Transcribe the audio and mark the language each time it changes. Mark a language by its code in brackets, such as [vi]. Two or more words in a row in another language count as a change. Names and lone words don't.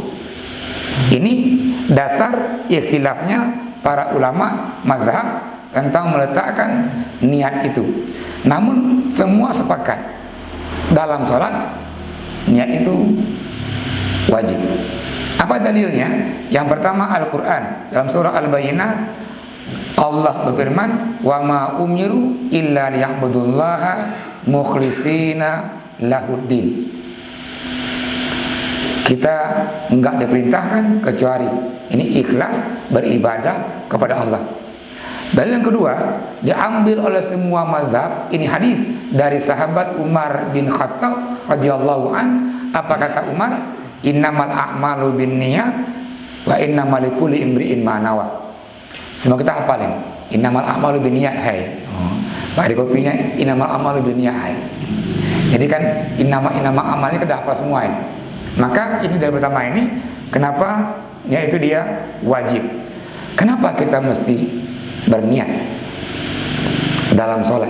[id] Ini dasar ikhtilafnya para ulama mazhab tentang meletakkan niat itu. Namun semua sepakat dalam sholat niat itu wajib. Apa dalilnya? Yang pertama Al-Quran. Dalam surah Al-Bayyinah Allah berfirman, [ar] "وما أمروا إلا ليعبدوا الله مخلصين له الدين." [id] Kita enggak diperintahkan kecuali ini ikhlas beribadah kepada Allah. Dalil yang kedua diambil oleh semua mazhab. Ini hadis dari sahabat Umar bin Khattab [ar] رضي الله عن. [id] Apa kata Umar? [ar] إنما الأعمال بالنيات وإنما لكل امرئ ما نوى. [id] Semua kita hafal ini. [ar] إنما الأعمال بالنيات hai. [id] Di kopinya [ar] إنما الأعمال بالنيات hai. [id] Jadi kan innama amalnya kita hafal semua ini. Maka ini dari pertama ini kenapa yaitu dia wajib. Kenapa kita mesti berniat dalam sholat?